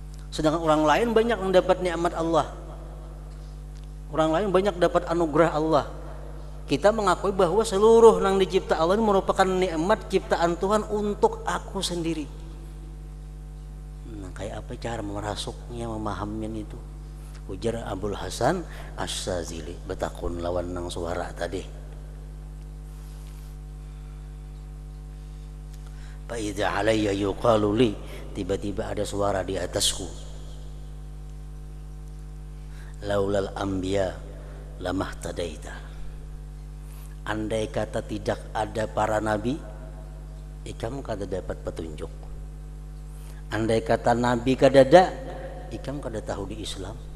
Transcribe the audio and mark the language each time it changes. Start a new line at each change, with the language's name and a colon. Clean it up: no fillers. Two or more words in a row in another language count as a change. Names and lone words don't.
Indonesian: Sedangkan orang lain banyak mendapat nikmat Allah. Orang lain banyak dapat anugerah Allah. Kita mengakui bahwa seluruh yang dicipta Allah ini merupakan nikmat ciptaan Tuhan untuk aku sendiri.
Banjar: Nah, kayak apa cara merasuknya, memahaminya itu? Ujar Abul Hasan Asy-Syadzili, betakun lawan nang suara tadi.
Arabic: Fa idza alayya yuqalu li,
Indonesian: tiba-tiba ada suara di atasku.
Arabic: Laulal anbiya lamahtadaita.
Banjar: Andai kata tidak ada para nabi, ikam kada dapat petunjuk. Andai kata nabi kada ada, ikam kada tahu di Islam.